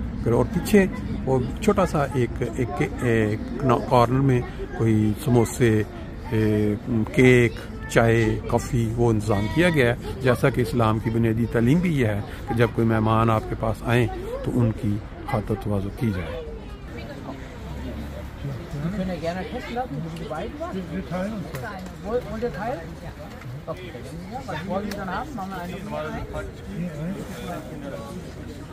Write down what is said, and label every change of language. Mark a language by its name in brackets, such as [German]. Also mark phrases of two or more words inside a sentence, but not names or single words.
[Urdu] اور پیچھے وہ چھوٹا سا ایک کارنر میں کوئی سموسے، کیک، چائے، کافی وہ انتظام کیا گیا ہے. جیسا کہ اسلام کی بنیادی تعلیم بھی یہ ہے کہ جب کوئی مہمان آپ کے پاس آئے تو ان کی خاطر تواضع کی جائے. [German] können ja gerne testen lassen, wie die beiden waren. Wir teilen uns das. Wollt ihr teilen? Okay, ja, was wollen Sie dann haben? Machen wir eine.